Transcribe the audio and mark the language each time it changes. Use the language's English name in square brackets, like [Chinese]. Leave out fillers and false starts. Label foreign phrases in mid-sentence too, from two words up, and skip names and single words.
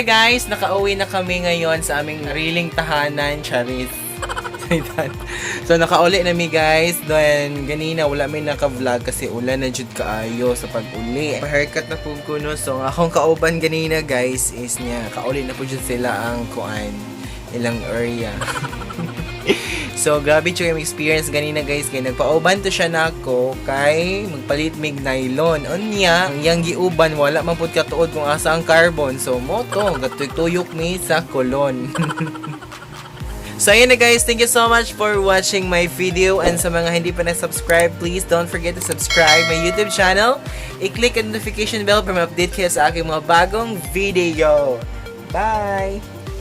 [Filipino] guys, nakauwi na kami ngayon sa aming riling tahanan, Charis. [Cebuano] So nakauli na mi guys. Then ganina wala may naka-vlog kasi ulan na jud kaayo sa pag-uli. Pa-haircut na pug ko no. So akong kauban ganina guys is niya kauli na pud jud sila ang kuan ilang area. So grabe jud yung experience ganina guys kay nagpauban to siya nako kay magpalit mig nylon. Unya ang yang giuban wala man pud katuod kung asa ang carbon. So moto gatuyok mi sa kolon. So ayun na guys, [English] thank you so much for watching my video, and [Filipino] sa mga hindi pa na-subscribe, [English] please don't forget to subscribe my YouTube channel. [Filipino] I-click ang notification bell para ma-update kayo sa aking mga bagong video. [English] Bye!